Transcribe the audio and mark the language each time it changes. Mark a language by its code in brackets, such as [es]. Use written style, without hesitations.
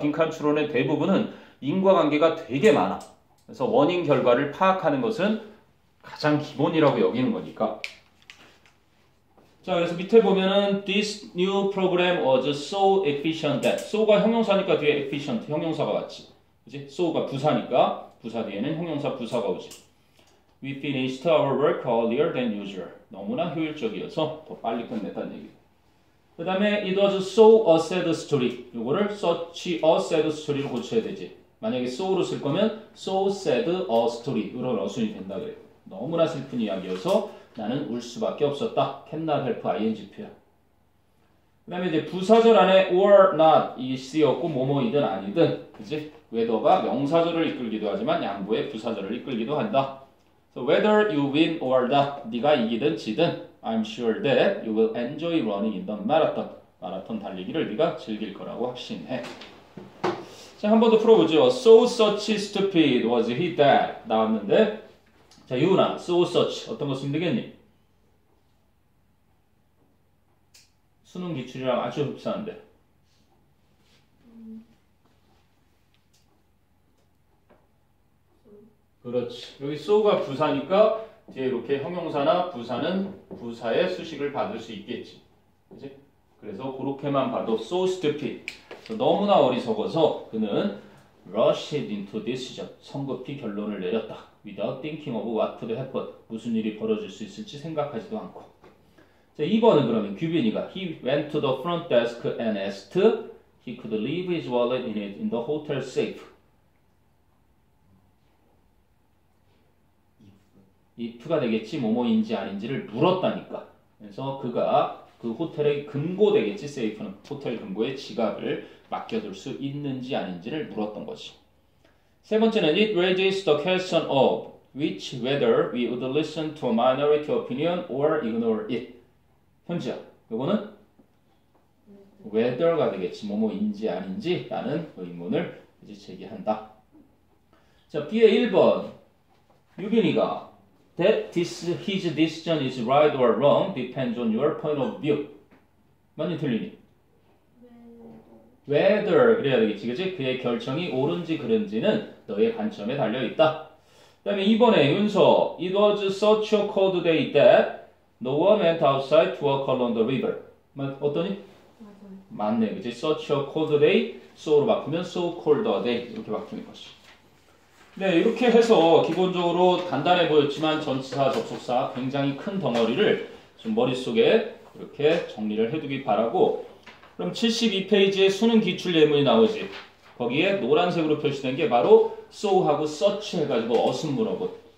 [ko] 빈칸 추론의 대부분은 인과관계가 되게 많아. 그래서 원인 결과를 파악하는 것은 가장 기본이라고 여기는 거니까. 자, 그래서 밑에 보면은 [en] this new program was so efficient that [ko] so가 형용사니까 뒤에 efficient 형용사가 왔지. 그치? so가 부사니까 부사 뒤에는 형용사 부사가 오지. [en] We finished our work earlier than usual. [ko] 너무나 효율적이어서 더 빨리 끝냈다는 얘기. [en] 그 다음에 it was so a sad story. [ko] 요거를 such a sad story로 고쳐야 되지. 만약에 so로 쓸 거면 so sad a story. 이런 어순이 된다 그래. 너무나 슬픈 이야기여서 나는 울 수밖에 없었다. [en] cannot help ing표야. [ko] 그 다음에 이제 부사절 안에 or not 이 쓰였고 뭐뭐이든 아니든 그지? whether가 명사절을 이끌기도 하지만 양보의 부사절을 이끌기도 한다. [en] So whether you win or not [ko] 네가 이기든 지든 [en] I'm sure that you will enjoy running in the marathon. [ko] 마라톤 달리기를 네가 즐길 거라고 확신해. 자, 한 번 더 풀어보죠. [en] So such stupid was he that 나왔는데 자, 유나, so such 어떤 거 쓰면 되겠니? [ko] 수능 기출이랑 아주 흡사한데. 그렇지. 여기 so가 부사니까 뒤에 이렇게 형용사나 부사는 부사의 수식을 받을 수 있겠지. 그치? 그래서 그렇게만 봐도 so stupid. 너무나 어리석어서 그는 [en] rushed into decision. [ko] 성급히 결론을 내렸다. [en] without thinking of what could happen. [ko] 무슨 일이 벌어질 수 있을지 생각하지도 않고. 자, 2번은 그러면 규빈이가 [en] he went to the front desk and asked he could leave his wallet in it in the hotel safe. [ko] if가 되겠지 뭐뭐인지 아닌지를 물었다니까. 그래서 그가 그 호텔의 금고 되겠지. 세이프는 호텔 금고에 지갑을 맡겨둘 수 있는지 아닌지를 물었던 거지. [en] 세 번째는 it raises the question of which whether we would listen to a minority opinion or ignore it. [ko] 현지야, 이거는 whether가 되겠지 뭐뭐인지 아닌지 라는 의문을 이제 제기한다. 자, B의 1번 유빈이가 [en] that his decision is right or wrong depends on your point of view. [ko] 맞니 틀리니? whether 그래야 되겠지, 그치? 그의 결정이 옳은지 그른지는 너의 관점에 달려있다. 그 다음에 2번에 윤서 [en] it was such a cold day that no one went outside to walk along the river. [ko] 어떠니? 맞네, 그치? [en] such a cold day, so로 바꾸면 so cold a day 이렇게 바뀌는 것이. [ko] 네, 이렇게 해서 기본적으로 간단해 보였지만 전치사, 접속사 굉장히 큰 덩어리를 좀 머릿속에 이렇게 정리를 해두기 바라고. 그럼 72페이지에 수능 기출 예문이 나오지. 거기에 노란색으로 표시된 게 바로 so하고 such 해가지고 어순 물어본.